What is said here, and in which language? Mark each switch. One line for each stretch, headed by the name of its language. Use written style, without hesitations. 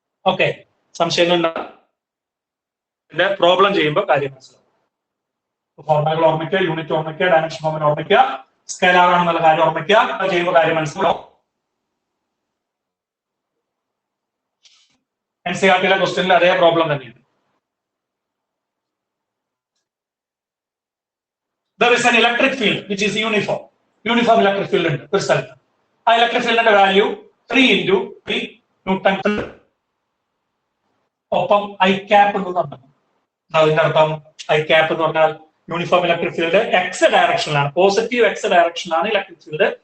Malayalam: Okay, സംശയങ്ങൾ problem ചെയ്യുമ്പോൾ കാര്യം മനസ്സിലാവും. ഫോർമുലകൾ ഓർമ്മിക്കുക, യൂണിറ്റ് ഓർമ്മിക്കുക, ഡയമെൻഷൻ ഫോർമുല ഓർമ്മിക്കുക, സ്കെയിലാർ ആണെന്നുള്ള കാര്യം ഓർമ്മിക്കുക. ചെയ്യുമ്പോൾ കാര്യം മനസ്സിലാവും. NCERT ക്വസ്റ്റ്യനിൽ അതേ പ്രോബ്ലം തന്നെയാണ്.
English: There is an electric field which is uniform.
Malayalam: Uniform electric field ഉണ്ട് ഒരു സ്ഥലത്ത്. ആ ഇലക്ട്രിക് ഫീൽഡിന്റെ വാല്യൂ 3 × 3 ന്യൂട്ടൺ. ഒപ്പം ഐ ക്യാപ്പ് എന്ന് പറഞ്ഞു. അതിന്റെ അർത്ഥം ഐ ക്യാപ്പ് എന്ന് പറഞ്ഞാൽ uniform electric field X ഡയറക്ഷനിലാണ്, positive X ഡയറക്ഷനിലാണ് electric field.